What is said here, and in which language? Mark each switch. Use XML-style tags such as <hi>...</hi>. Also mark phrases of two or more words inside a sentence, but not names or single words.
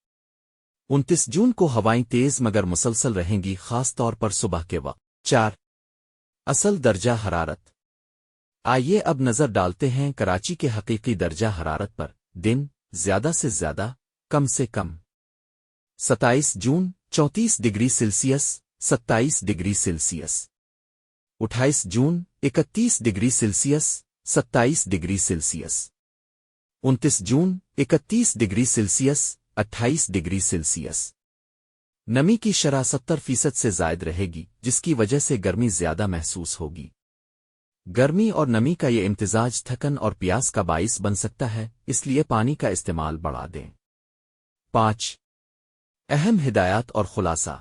<ur>29 جون کو ہوائیں تیز مگر مسلسل رہیں گی، خاص طور پر صبح کے وقت۔ 4۔ اصل درجہ حرارت۔ آئیے اب نظر ڈالتے ہیں کراچی کے حقیقی درجہ حرارت پر۔ دن زیادہ سے زیادہ، کم سے کم۔ 27 جون 34 ڈگری سیلسیس، 27 ڈگری سیلسیس۔ 28 جون 31 ڈگری سیلسیس، 27 ڈگری سیلسیس۔ 29 جون 31 ڈگری سیلسیس، 28 ڈگری سیلسیس۔ نمی کی شرح 70% سے زائد رہے گی جس کی وجہ سے گرمی زیادہ محسوس ہوگی۔ گرمی اور نمی کا یہ امتزاج تھکن اور پیاس کا باعث بن سکتا ہے، اس لیے پانی کا استعمال بڑھا دیں۔ 5۔ اہم ہدایات اور خلاصہ۔</ur>